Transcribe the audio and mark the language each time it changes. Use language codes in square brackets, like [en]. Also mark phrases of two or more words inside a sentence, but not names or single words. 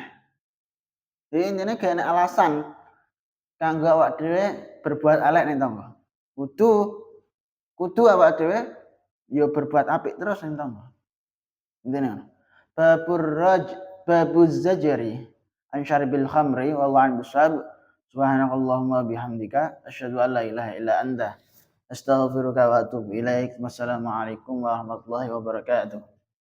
[jv] Jadi intine gak enek alasan kanggo awake dhewe berbuat elek ning tangga. Kudu awake dhewe ya berbuat apik terus ning tangga. Intine ngono. [ar] باب الزجر عن شرب الخمر والله أعلم بالصواب. سبحانك اللهم وبحمدك أشهد أن لا إله إلا أنت أستغفرك وأتوب إليك. والسلام عليكم ورحمة الله وبركاته.